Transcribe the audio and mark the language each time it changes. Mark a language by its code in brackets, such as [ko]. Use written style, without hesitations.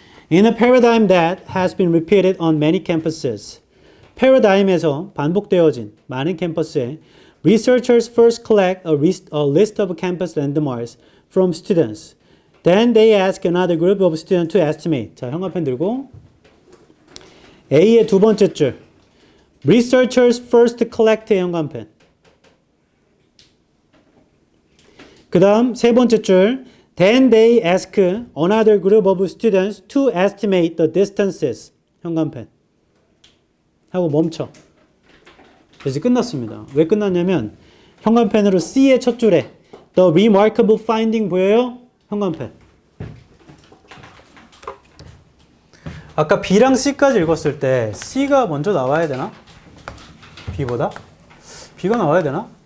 [en] In a paradigm that has been repeated on many campuses. [ko] 패러다임에서 반복되어진 많은 캠퍼스에 [en] researchers first collect a list of campus landmarks from students. Then they ask another group of students to estimate. [ko] 자, 형광펜 들고 A의 두 번째 줄. [en] Researchers first collect 형광펜. [ko] 그 다음 세 번째 줄. [en] Then they ask another group of students to estimate the distances. [ko] 형광펜. 하고 멈춰. 이제 끝났습니다. 왜 끝났냐면 형광펜으로 C의 첫 줄에 [en] The remarkable finding [ko] 보여요? 형광펜. 아까 B랑 C까지 읽었을 때 C가 먼저 나와야 되나? B보다? B가 나와야 되나?